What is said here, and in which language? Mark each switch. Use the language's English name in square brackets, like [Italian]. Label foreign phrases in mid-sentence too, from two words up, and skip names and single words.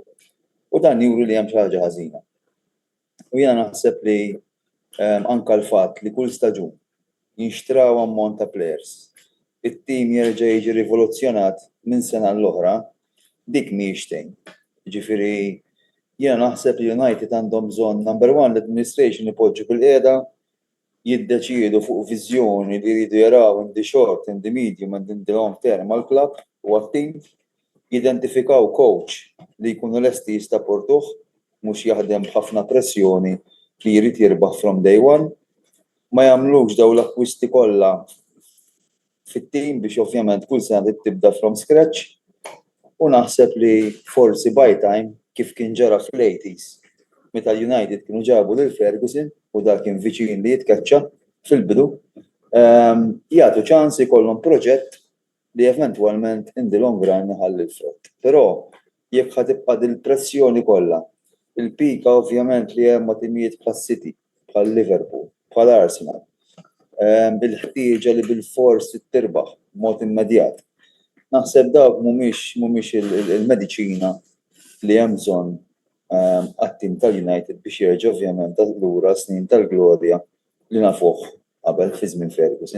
[Maltese] U dan juri li hemm xi ħaġa ħażina. U jiena naħseb li anke l-fatt li kull staġun jinxtraw ammont ta' players, it-tim jerġa' jiġi rivoluzzjonat minn sena l-oħra, dik mhijiex xejn. Ġifieri jiena naħseb li United għandhom bżonn [English] number one [Maltese] l-administration ipoġġu bil-qiegħda jiddeċiedu fuq viżjoni li jridu jaraw [English] in the short, in the medium and in the long term [Maltese] għall-klabb u għat-tim, jidentifikaw coach li jkunu lesti jistapportuh, mhux jaħdem b'ħafna pressjoni li jrid jirbaħ [English] from day one, [Maltese] ma jagħmlux daw l-akkwisti kollha fit-tim biex ovvjament kull sena tibda [English] from scratch [Maltese] u naħseb li forsi [English] by time [Maltese] kif kien ġara fl-80s meta l-United kienu ġabu lil Ferguson u dak kien viċin li jitkaċċa fil-bidu, jagħtu ċans ikollhom proġett li eventwalment [English] in the long run [Maltese] ħalli l-frott. Però jekk ħatibqa' dil-pressjoni kollha, il-pika ovvjament li hemm ma' timijiet bħas-City, bħal Liverpool, bħal Arsenal, bil-ħtieġa li bil-fors tirbaħ b'mod immedjat. Naħseb dawk mhumiex il-mediċina li hemm bżonn għat-tim tal-United biex jerġa' ovvjament lura snin tal-glorja li nafuh qabel fi żmien Ferguson.